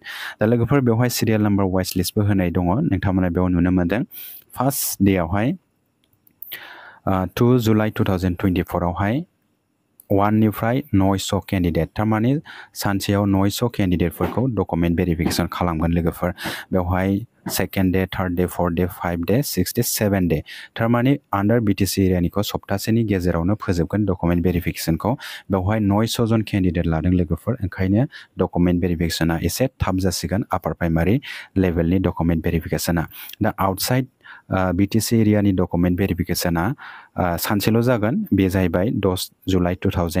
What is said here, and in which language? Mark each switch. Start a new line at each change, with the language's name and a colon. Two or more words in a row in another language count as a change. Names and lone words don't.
Bodo: दा लोगोफोर बेवहाय
English: serial number wise
Bodo: लिस्टबो होनाय दङ, नोंथांमोना बेयाव नुनो मोन्दों। फार्स्ट डेआवहाय 2 जुलाइ 2024 आवहाय 1 निफ्राय 900 केन्डिडेट, थारमाने सानसेयाव 900 केन्डिडेटफोरखौ
English: document verification
Bodo: खालामगोन लोगोफोर।
English: बेवहाय second day, third day, 4th day, 5th day, 6th day, 7th day,
Bodo: थारमाने आन्डार BTC एरियानिखौ सप्तासेनि गेजेरावनो फोजोबगोन डकुमेन्ट भेरिफिकेशनखौ। बेवहाय 900 जन केन्डिडेट लादों लोगोफोर, ओंखायनो डकुमेन्ट भेरिफिकेशना एसे थाब जासिगोन आपार प्राइमारि लेभेलनि डकुमेन्ट भेरिफिकेशना। दा
English: outside BTC
Bodo: एरियानि डकुमेन्ट भेरिफिकेशना सानसेल' जागोन, बे जाहैबाय 10 जुलाइ 2024।